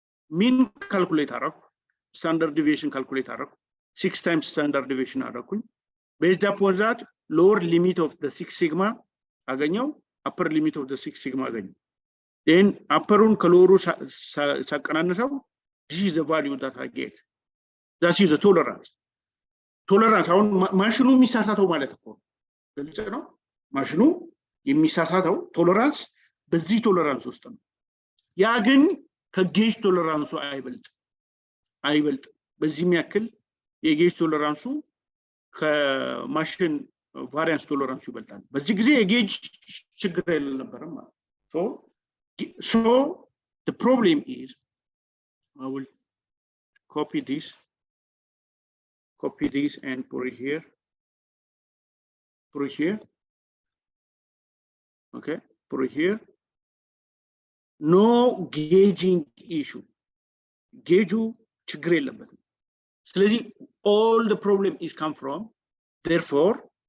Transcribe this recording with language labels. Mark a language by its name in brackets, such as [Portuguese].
[Amharic] ሚን ካልኩሌት አደረኩ፣ ስታንዳርድ ዲቪዬሽን ካልኩሌት አደረኩ፣ [English] 6 times [Amharic] ስታንዳርድ ዲቪዬሽን አደረኩኝ። [English] based upon that lower limit of the 6 sigma [Amharic] አገኘው፣ [English] upper limit of the 6 sigma [Amharic] አገኘው። then upperውን ከሎወሩ ሳቀናንሰው [English] this is the value that I get. that is the tolerance. [Amharic] አሁን ማሽኑ የሚሳሳተው ማለት እኮ ግልጽ ነው። ማሽኑ የሚሳሳተው ቶለራንስ በዚህ ቶለራንስ ውስጥ ነው። ያ ግን ከጌጅ ቶለራንሱ አይበልጥ በዚህም ያክል የጌጅ ቶለራንሱ ከማሽን ቫሪያንስ ቶለራንሱ ይበልጣል። በዚህ ጊዜ የጌጅ ችግር የለነበረም ማለት [English] so the problem is I will copy this and put it here, okay, put it here. No gauging issue, gauge [Amharic] ችግር የለበትም። ስለዚህ [English] all the problem is come from therefore